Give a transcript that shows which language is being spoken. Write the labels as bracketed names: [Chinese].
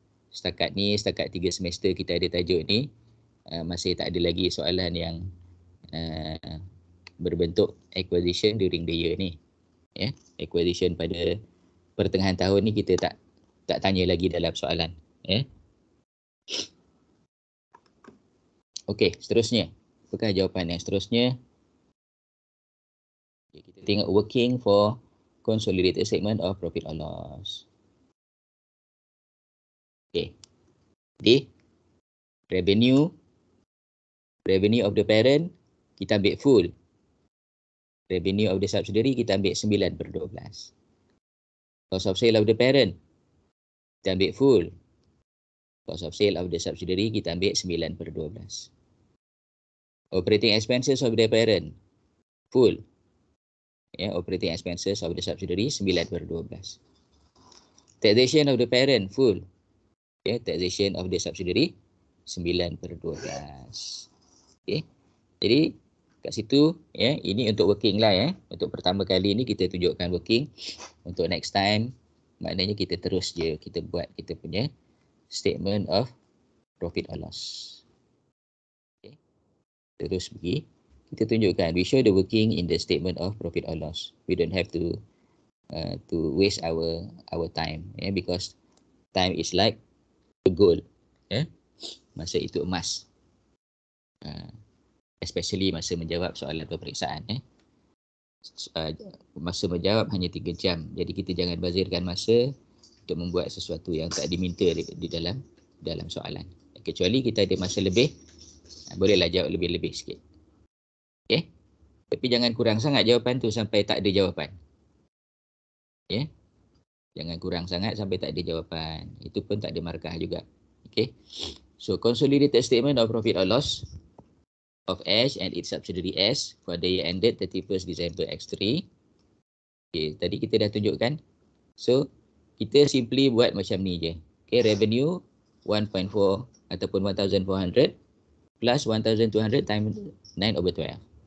[Malay] Setakat 3 semester kita ada tajuk ni, masih tak ada lagi soalan yang berbentuk [English] acquisition during the year [Malay] ni. Acquisition pada pertengahan tahun ni kita tak tanya lagi dalam soalan. Okey, seterusnya. Apakah jawapan yang seterusnya? Kita tengok [English] working for consolidated statement of profit or loss. Okey. Jadi revenue of the parent kita ambil full. Revenue of the subsidiary [Malay] kita ambil [English] 9/12. Cost of sale of the parent kita ambil full. Cost of sale of the subsidiary kita ambil 9/12. Operating expenses of the parent full. Operating expenses of the subsidiary 9/12. Taxation of the parent full. Taxation of the subsidiary 9/12. [Malay] Jadi kat situ ini untuk working lah. Untuk pertama kali ni kita tunjukkan working. Untuk [English] next time [Malay] maknanya kita terus je kita buat kita punya [English] statement of profit or loss. [Malay] Terus pergi kita tunjukkan, [English] we show the working in the statement of profit or loss. We don't have to waste our time because time is like a gold. [Malay] Masa itu emas. Especially masa menjawab soalan peperiksaan. Masa menjawab hanya 3 jam. Jadi kita jangan bazirkan masa untuk membuat sesuatu yang tak diminta di dalam soalan. Kecuali kita ada masa lebih, bolehlah jawab lebih-lebih sikit. Tapi jangan kurang sangat jawapan tu sampai tak ada jawapan. Jangan kurang sangat sampai tak ada jawapan. Itu pun tak ada markah juga. So [English] consolidated statement of profit or loss of Ash and its subsidiary S for the year ended 31st December X3. [Malay] Tadi kita dah tunjukkan. So kita simply buat macam ni je. [English] Revenue 1.4 [Malay] ataupun [English] 1,400 plus 1,200 times 9/12.